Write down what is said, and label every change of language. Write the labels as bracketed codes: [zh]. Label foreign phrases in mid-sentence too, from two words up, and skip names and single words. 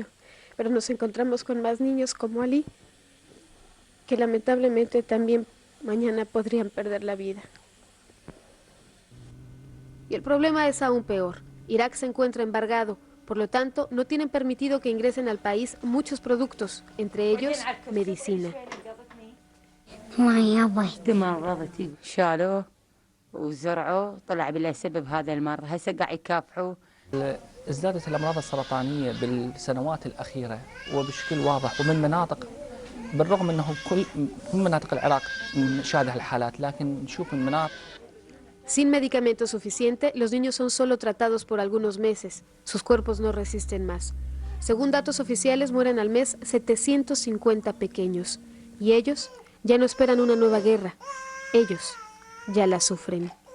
[es] Pero nos encontramos con más niños como Ali, que lamentablemente también mañana podrían perder la vida. Y el problema es aún peor. Irak se encuentra embargado, por lo tanto no tienen permitido que ingresen al país muchos productos, entre ellos medicina. [ar] تمرضت شالوه وزرعوه طلع بلا سبب هذا المرض هسه قاعد يكافحوا. ازدادت الأمراض السرطانية بالسنوات الأخيرة وبشكل واضح ومن مناطق، بالرغم أنه كل مناطق العراق نشاهد الحالات، لكن نشوف من مناطق. [es] Sin medicamento suficiente, los niños son solo tratados por algunos meses. Sus cuerpos no resisten más. Según datos oficiales, mueren al mes 750 pequeños. Y ellos ya no esperan una nueva guerra. Ellos ya la sufren.